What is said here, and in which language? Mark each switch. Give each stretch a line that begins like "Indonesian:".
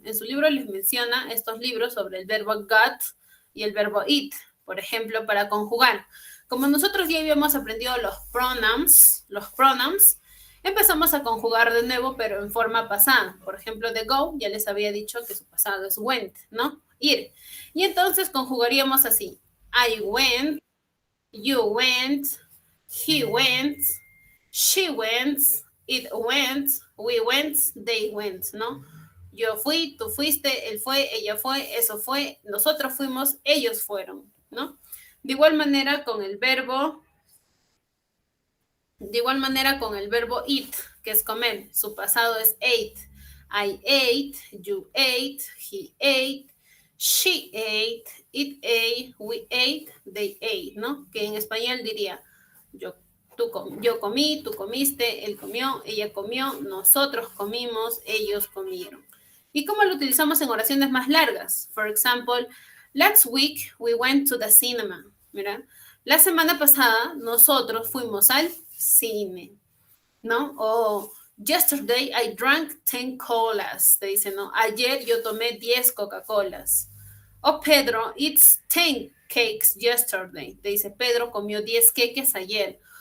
Spanish: En su libro les menciona estos libros sobre el verbo got y el verbo eat, por ejemplo, para conjugar. Como nosotros ya habíamos aprendido los pronoun, empezamos a conjugar de nuevo, pero en forma pasada. Por ejemplo, de go, ya les había dicho que su pasado es went, ¿no? Ir. Y entonces conjugaríamos así.
English: I went, you went, he went, she went, it went, we went, they went, ¿no?
Spanish: Yo fui, tú fuiste, él fue, ella fue, eso fue, nosotros fuimos, ellos fueron, ¿no? De igual manera con el verbo, de igual manera con el verbo eat, que es comer, su pasado es ate.
English: I ate, you ate, he ate, she ate, it ate, we ate, they ate, ¿no?
Spanish: Que en español diría yo, yo comí, tú comiste, él comió, ella comió, nosotros comimos, ellos comieron. ¿Y cómo lo utilizamos en oraciones más largas?
English: For example, last week we went to the cinema.
Spanish: Mira, la semana pasada nosotros fuimos al cine, ¿no?
English: O yesterday I drank 10 colas,
Spanish: te dice, ¿no? Ayer yo tomé 10 Coca-Colas. O
English: Pedro eats 10 cakes yesterday,
Spanish: te dice, Pedro comió 10 queques ayer.